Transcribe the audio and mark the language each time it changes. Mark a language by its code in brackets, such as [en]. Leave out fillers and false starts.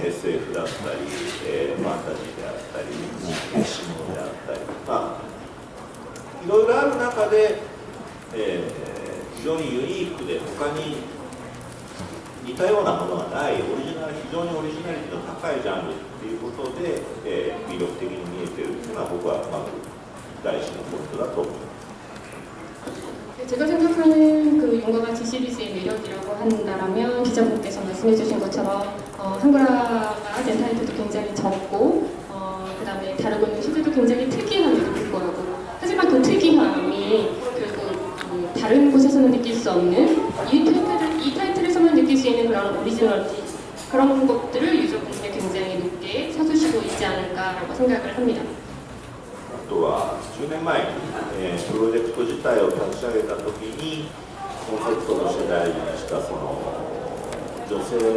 [ja] SF だったり、ファンタジーであったり、シムであったり、まあいろいろある中で、非常にユニークで他に似たようなものがない非常にオリジナリティの高いジャンルっていうことで、魅力的に見えているというのは僕はまず第一のポイントだと思います。 [ko] 제가 생각하는 그 용과 같이 시리즈의 매력이라고 한다면 기자분께서 말씀해주신 것처럼 한글화가 된 타이틀도 굉장히 적고 그 다음에 다루고 있는 주제도 굉장히 특이함에도 불구하고 하지만 그 특이함이 결국 다른 곳에서는 느낄 수 없는 이 타이틀에서만 느낄 수 있는 그런 오리지널티 그런 것들을 유저분들이 굉장히 높게 사주시고 있지 않을까라고 생각을 합니다. [ja] あとは10年前に、プロジェクト自体を立ち上げたときにコンセプトとして大事にしたその女性